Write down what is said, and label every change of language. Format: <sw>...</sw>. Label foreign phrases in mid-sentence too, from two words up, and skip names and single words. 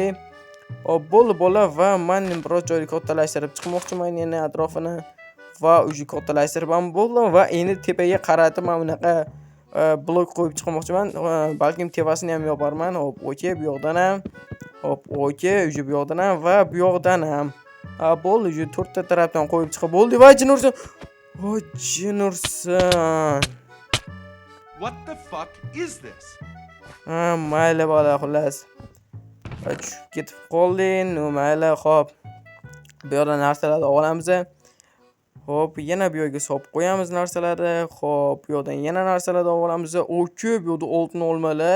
<uz>Hop, bo'ldi bolalar va men biroz joyni kattalashtirib chiqmoqchiman yana atrofini va o'sha kattalashtirib ham bo'ldim va endi tepaga qaratib mana bunaqa blok qo'yib chiqmoqchiman. Balkim tepasini ham yoparman. Hop, okey, bu yoqdan ham. Hop, okey, o'sha bu yoqdan ham va bu yoqdan ham. Bo'ldi, o'sha to'rtta tarafdan qo'yib chiqib bo'ldi va jinursan. Jinursan.</uz> <en>What the fuck is this?</en> <uz>Mayli bola, xullas. Tushib ketib qolding. Mayli, xo'p. Bu yerdan narsalarni olamiz. Xo'p, yana bu yerga solib qo'yamiz narsalarni. Xo'p, bu yerdan yana narsalarni olamiz. Okey, bu yerda oltin olmalar.</uz>